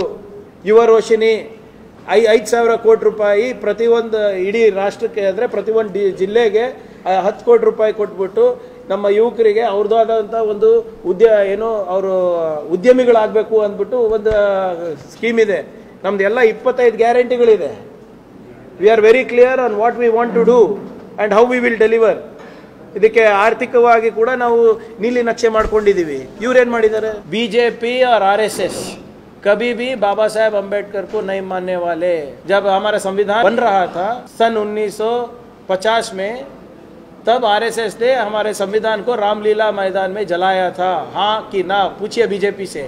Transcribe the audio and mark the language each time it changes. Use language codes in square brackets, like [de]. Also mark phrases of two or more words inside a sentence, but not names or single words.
[kn] ಯುವ ರೋಶಿನಿ 5,000 ಕೋಟಿ ರೂಪಾಯಿ ಪ್ರತಿಯೊಂದು ಇಡೀ ರಾಷ್ಟ್ರಕ್ಕೆ ಅಂದರೆ ಪ್ರತಿಯೊಂದು ಜಿಲ್ಲೆಗೆ 10 ಕೋಟಿ ರೂಪಾಯಿ ಕೊಟ್ಬಿಟ್ಟು ನಮ್ಮ ಯುವಕರಿಗೆ ಅವ್ರದ್ದಾದಂಥ ಒಂದು ಅವರು ಉದ್ಯಮಿಗಳಾಗಬೇಕು ಅಂದ್ಬಿಟ್ಟು ಒಂದು ಸ್ಕೀಮ್ ಇದೆ. ನಮ್ದು ಎಲ್ಲ 25 ಗ್ಯಾರಂಟಿಗಳಿದೆ. [en] We are very clear on what we want to do and how we will deliver. [kn] ಇದಕ್ಕೆ ಆರ್ಥಿಕವಾಗಿ ಕೂಡ ನಾವು ನೀಲಿ ನಕ್ಷೆ ಮಾಡ್ಕೊಂಡಿದ್ದೀವಿ. ಇವ್ರೇನು ಮಾಡಿದ್ದಾರೆ? [hi] ಬಿಜೆಪಿ और RSS कभी भी बाबा साहेब अम्बेडकर को नहीं मानने वाले. जब हमारा संविधान बन रहा था सन 1950 में, तब RSS ने हमारे संविधान को रामलीला मैदान में जलाया था. हाँ कि ना? पूछिए बीजेपी से.